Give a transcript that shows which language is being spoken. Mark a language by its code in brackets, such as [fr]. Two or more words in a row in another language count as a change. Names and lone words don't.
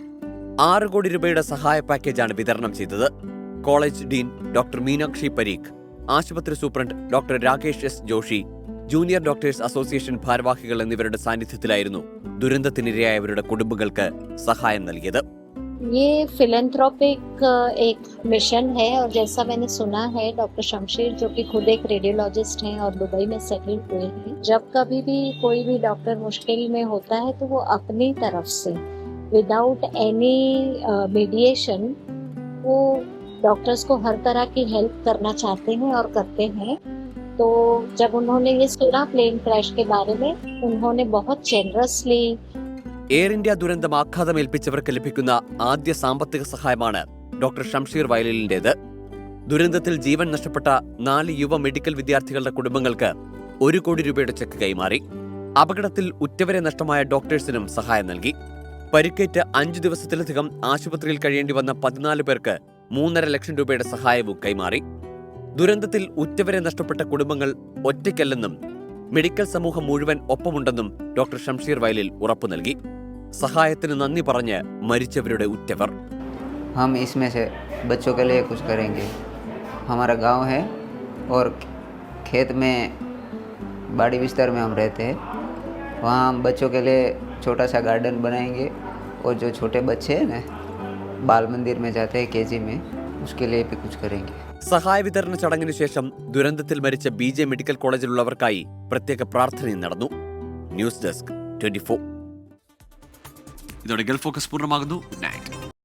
[ml] 6 കോടി രൂപയുടെ സഹായ പാക്കേജാണ് വിതരണം ചെയ്തത്. കോളേജ് ഡീൻ ഡോക്ടർ മീനാക്ഷി പരീഖ്, ആശുപത്രി സൂപ്രണ്ട് ഡോക്ടർ രാകേഷ് S. ജോഷി, ജൂനിയർ ഡോക്ടേഴ്സ് അസോസിയേഷൻ ഭാരവാഹികൾ എന്നിവരുടെ സാന്നിധ്യത്തിലായിരുന്നു ദുരന്തത്തിനിരയായവരുടെ കുടുംബങ്ങൾക്ക് സഹായം നൽകിയത്. [hi] ये फिलैंथ्रोपिक एक मिशन है और जैसा मैंने सुना है डॉक्टर शमशीर जो कि खुद एक रेडियोलॉजिस्ट हैं और दुबई में सेटल हुए हैं, जब कभी भी कोई भी डॉक्टर मुश्किल में होता है तो वो अपनी तरफ से [en] without any mediation [hi] वो डॉक्टर्स को हर तरह की हेल्प करना चाहते हैं और करते हैं. तो जब उन्होंने ये सुना [en] plane crash [hi] के बारे में, उन्होंने बहुत जेनरसली [ml] എയർ ഇന്ത്യ ദുരന്തം ആഘാതമേൽപ്പിച്ചവർക്ക് ലഭിക്കുന്ന ആദ്യ സാമ്പത്തിക സഹായമാണ് ഡോക്ടർ ഷംഷീർ വയലിലിന്റേത്. ദുരന്തത്തിൽ ജീവൻ നഷ്ടപ്പെട്ട 4 യുവ മെഡിക്കൽ വിദ്യാർത്ഥികളുടെ കുടുംബങ്ങൾക്ക് 1 കോടി രൂപയുടെ ചെക്ക് കൈമാറി. അപകടത്തിൽ ഉറ്റവരെ നഷ്ടമായ ഡോക്ടേഴ്സിനും സഹായം നൽകി. പരിക്കേറ്റ് 5 ദിവസത്തിലധികം ആശുപത്രിയിൽ കഴിയേണ്ടി വന്ന 14 പേർക്ക് 3.5 ലക്ഷം രൂപയുടെ സഹായവും കൈമാറി. ദുരന്തത്തിൽ ഉറ്റവരെ നഷ്ടപ്പെട്ട കുടുംബങ്ങൾ ഒറ്റയ്ക്കല്ലെന്നും മെഡിക്കൽ സമൂഹം മുഴുവൻ ഒപ്പമുണ്ടെന്നും ഡോക്ടർ ഷംഷീർ വയലിൽ ഉറപ്പു നൽകി. സഹായത്തിന് നന്ദി പറഞ്ഞ് മരിച്ചവരുടെ ഉറ്റവർ. [hi] हम इसमें से बच्चों के लिए कुछ करेंगे. हमारा गांव है और खेत में बाड़ी बिस्तर में हम रहते हैं. वहाँ हम बच्चों के लिए छोटा सा गार्डन बनाएंगे और जो छोटे बच्चे हैं ना बाल मंदिर में जाते हैं KG में, उसके लिए भी कुछ करेंगे. [ml] സഹായ വിതരണ ചടങ്ങിനു ശേഷം ദുരന്തത്തിൽ മരിച്ച BJ മെഡിക്കൽ കോളേജിലുള്ളവർക്കായി പ്രത്യേക പ്രാർത്ഥനയും നടന്നു. ന്യൂസ് ഡെസ്ക് 24. ഇതോടെ ഗൾഫ് ഫോക്കസ് പൂർണ്ണമാകുന്നു. [en] Good night.